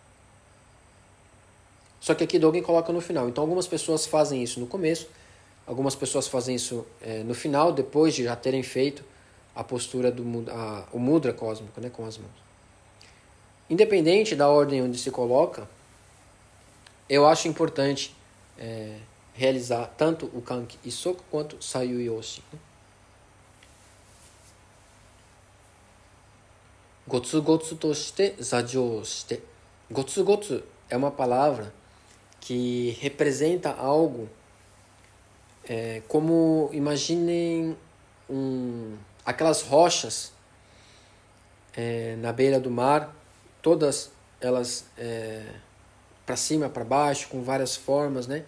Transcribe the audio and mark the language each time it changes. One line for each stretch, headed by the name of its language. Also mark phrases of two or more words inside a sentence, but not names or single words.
Portuguese: Só que aqui Dogen coloca no final. Então algumas pessoas fazem isso no começo, algumas pessoas fazem isso no final, depois de já terem feito a postura o mudra cósmico, né, com as mãos. Independente da ordem onde se coloca, eu acho importante realizar tanto o
Japanese: Kanki Issoku
Portuguese: quanto o
Japanese: Sayu Yoshin,
Portuguese: né?
Japanese: Gotsu gotsu to shite zajou shite. Gotsu gotsu
Portuguese: é uma palavra que representa algo como, imaginem aquelas rochas na beira do mar, todas elas para cima, para baixo, com várias formas, né?